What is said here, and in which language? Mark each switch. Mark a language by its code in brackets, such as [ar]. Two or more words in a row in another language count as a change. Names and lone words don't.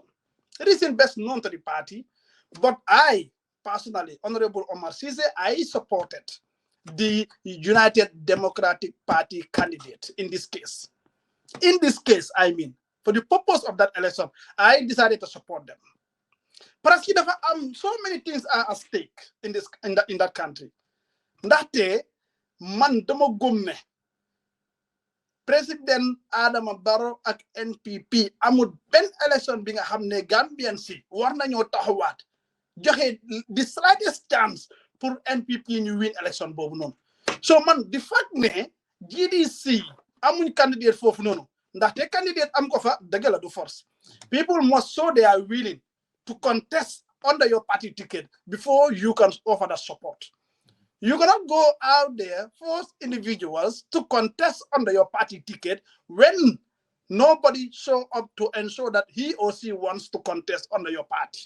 [en] It isn't best known to the party, but I, personally, Honorable Omar Ceesay, I supported the United Democratic Party candidate in this case. In this case, I mean, for the purpose of that election, I decided to support them. But so many things are at stake in that country. [wo] That day, man dama gumne President Adama Barrow ak NPP amul ben election bi nga xamne Gambian si war nañu taxawat joxe [en] the slightest chance [wo] pour NPP ñu [en] win election [wo] bobu non. So man [en] the fact [wo] ne GDC amuñ candidate fofu nonu ndax te candidate am ko fa deug la du force. [en] People must show they are willing to contest under your party ticket before you can offer the support. You cannot go out there, force individuals to contest under your party ticket when nobody show up to ensure that he or she wants to contest under your party.